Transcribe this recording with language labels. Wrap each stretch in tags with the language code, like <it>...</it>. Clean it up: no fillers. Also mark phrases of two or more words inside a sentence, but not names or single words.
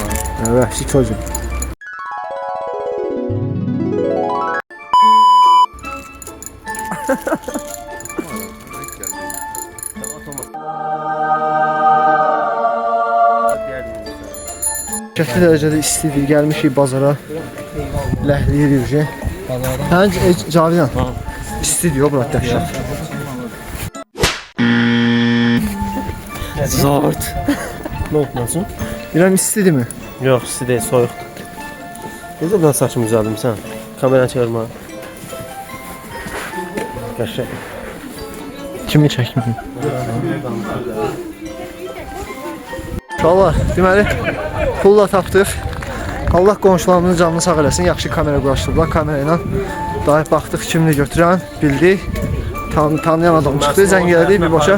<az>Vəhşi çocuq. Qəti dərəcədə istidir. Gəlmişik bazara. Ləhləyirik. Hə, Cavidan. İsti diyor bura dəhşət.</az> <tr>Zort. Ne yapmasın? Bilmem istidir mi? Yok size değil soğuk. Ne zaman saçımı düzeldim sen? Kamera çevirme. Kaşı.</tr> <az>Kimi çəkməyim? Uşaqlar, deməli pulla tapdıq. Allah qonşularımızın canını sağ eləsin. Yaxşı kamera quraşdırdılar. Kamera ilə daha baxdıq kimini götürən, bildik. Tanıyan adam çıxdı, zəng elədik bir boşa.</az>